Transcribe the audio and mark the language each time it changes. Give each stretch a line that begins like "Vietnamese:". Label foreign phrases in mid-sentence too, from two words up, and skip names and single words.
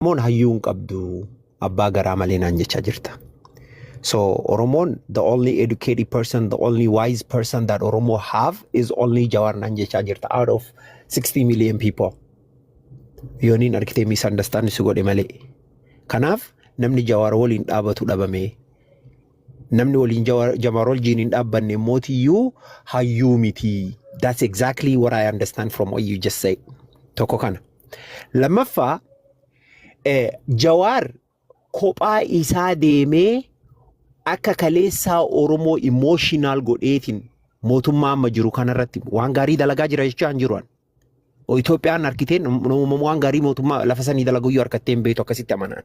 Oromo: Oromoon hayyuun qabdu abbaa garaa malee naan jechaa jirta.
English: So Oromon, the only educated person, the only wise person that Oromo have is only Jawar
Oromo: naan jechaa jirta
English: out of 60 million people.
Oromo: Yooniin argitee misunderstand si godhe malee. Kanaaf namni Jawar waliin dhaabatu dhabame. Namni waliin Jawar waliin hin dhaabbanne mootiyyuu hayyuu miti.
English: That's exactly what I understand from what you just said.
Oromo: Tokko kana. Lammaffaa Jawar kophaa isaa deemee akka kaleessaa Oromoo emotional godheetiin mootummaa amma jiru kanarratti waan gaarii dalagaa jira jechaan jiruan. Itoophiyaan harkiteen waan gaarii mootummaa lafa sanii dalaguyyuu harkatteen beetu akkasitti amanaan.